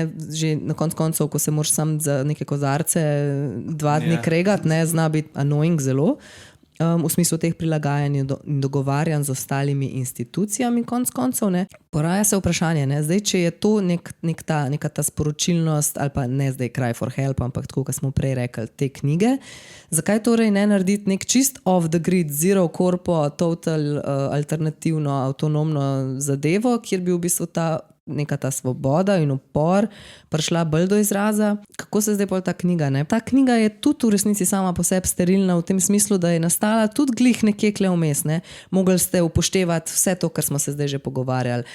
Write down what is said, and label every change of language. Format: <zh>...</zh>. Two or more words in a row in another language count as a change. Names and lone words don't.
<sl>Že na koncu, ko se moraš sam za neke kozarce 2 dni kregati, ne, zna biti annoying zelo. V smislu teh prilagajanj in dogovarjanj z ostalimi institucijami koncev, ne. Poraja se vprašanje, ne, zdaj, če je to neka ta sporočilnost, ali pa ne zdaj</sl> <en>cry for help,</en> <sl>ampak tako, kot smo prej rekli, te knjige, zakaj torej ne narediti nek čist</sl> <en>off the grid, zero corpo,</en> <sl>total alternativno, avtonomno zadevo, kjer bi v bistvu neka ta svoboda in upor prišla bolj do izraza. Kako se zdaj pol ta knjiga, ne? Ta knjiga je tudi v resnici sama po sebi sterilna v tem smislu, da je nastala tudi glih nekje kle vmes, ne? Mogli ste upoštevati vse to, kar smo se zdaj že pogovarjali.</sl>